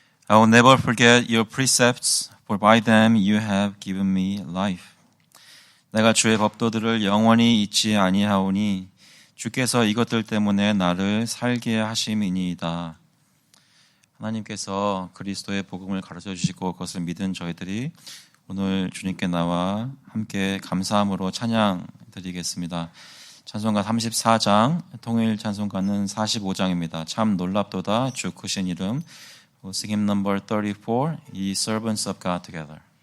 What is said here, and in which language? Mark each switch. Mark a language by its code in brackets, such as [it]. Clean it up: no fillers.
[en] I will never forget your precepts, for by them you have given me life. [ko] 내가 주의 법도들을 영원히 잊지 아니하오니 주께서 이것들 때문에 나를 살게 하심이니이다. 하나님께서 그리스도의 복음을 가르쳐 주시고 그것을 믿은 저희들이 오늘 주님께 나와 함께 감사함으로 찬양 드리겠습니다. 찬송가 34장, 통일 찬송가는 45장입니다. 참 놀랍도다 주 크신 이름. [en] Sing hymn number 34, Ye servants of God together.